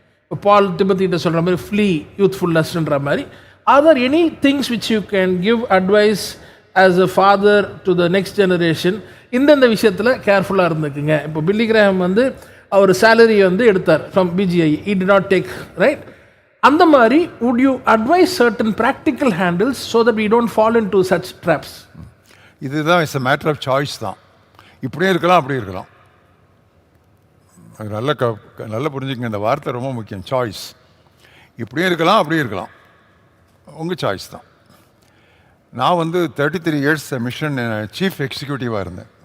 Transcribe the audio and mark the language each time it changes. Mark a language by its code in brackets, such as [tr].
[ta] இப்போ பால் திபத்திட்ட சொல்கிற மாதிரி [en] Flee யூத்ஃபுல்னஸ்ன்ற மாதிரி, are there any things which you can give advice as a father to the next generation? [ta] இந்தந்த விஷயத்தில் கேர்ஃபுல்லாக இருந்துக்குங்க. இப்போ பில்லி கிராஹம் அவர் சேலரி எடுத்தார் from PGI, [en] he did not take, right? [ta] அந்த மாதிரி [en] would you advise certain practical handles so that we don't fall into such traps? [ta] இதுதான் [en] It's a matter of choice தான். [ta] இப்படியே இருக்கலாம், அப்படி இருக்கலாம். அது நல்லா புரிஞ்சுக்கங்க, இந்த வார்த்தை ரொம்ப முக்கியம். சாய்ஸ். இப்படியும் இருக்கலாம், அப்படியும் இருக்கலாம், உங்கள் சாய்ஸ் தான். நான் 33 years மிஷன் சீஃப் எக்ஸிக்யூட்டிவாக இருந்தேன்.